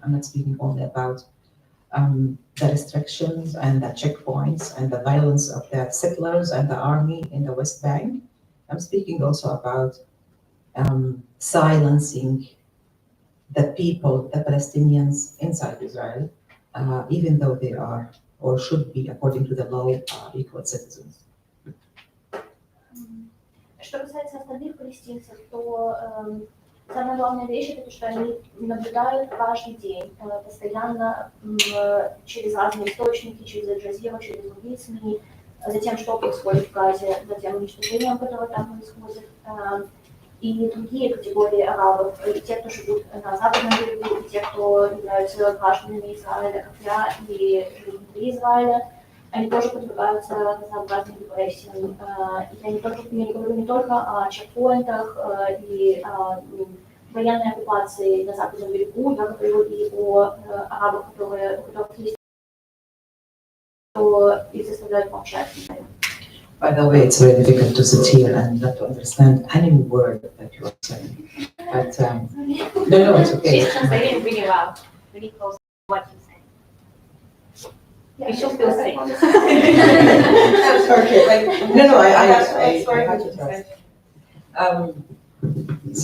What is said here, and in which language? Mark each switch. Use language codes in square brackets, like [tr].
[en] I'm not speaking only about the restrictions and the checkpoints and the violence of the settlers and the army in the West Bank. I'm speaking also about silencing the people, the Palestinians inside Israel, even though they are or should be, according to the law, equal citizens. [ru] Что касается остальных палестинцев, то самая главная вещь это то, что они наблюдают каждый день, постоянно через разные источники, через Аль-Джазиру, через другие СМИ, за тем, что происходит в Газе, за тем уничтожением, которое там происходит. И другие категории арабов, и те, кто живут на западном берегу, и те, кто являются гражданами Израиля, как я, и живут внутри Израиля, они тоже подвергаются разнообразным репрессиям. Я не говорю не только о чекпоинтах и военной оккупации на западном берегу, я говорю и о арабах, у которых есть, кто их заставляют молчать. [en] By the way, it's very difficult to sit here and not to understand any word that you are saying. But no, it's okay. She's translating really well, really close to what you said. You should still say. Okay, I had to trust.